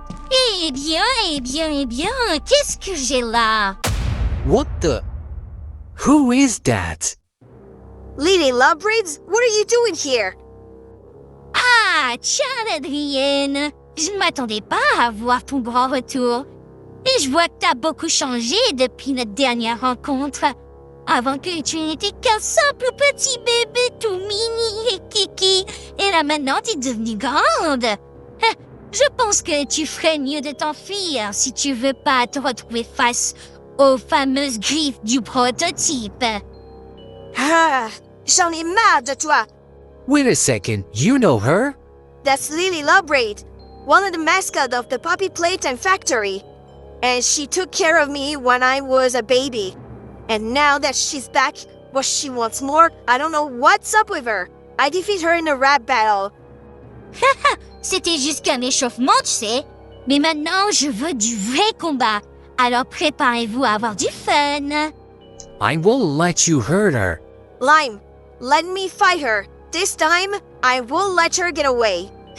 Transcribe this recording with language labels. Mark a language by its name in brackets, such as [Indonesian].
[French] Eh bien, qu'est-ce que j'ai là? [English] What the? Who is that? Lady Lovebraids, what are you doing here? [French] Ah, tiens, Adrienne! Je ne m'attendais pas à voir ton grand retour. Et je vois que t'as beaucoup changé depuis notre dernière rencontre. Avant que tu n'étais qu'un simple petit bébé tout mini et kiki. Et là maintenant, t'es devenue grande. Je pense que tu ferais mieux de t'enfuir si tu veux pas te retrouver face aux fameuses griffes du prototype. Ah, j'en ai marre de toi. [English] Wait a second, you know her? That's Lily Lovebraid, one of the mascots of the Poppy Playtime Factory. And she took care of me when I was a baby. And now that she's back, what she wants more, I don't know what's up with her. I defeat her in a rap battle. [French] C'était juste qu'un échauffement, tu sais. Mais maintenant, je veux du vrai combat. Alors préparez-vous à avoir du fun. [English] I won't let you hurt her. Lime, let me fight her. This time, I won't let her get away.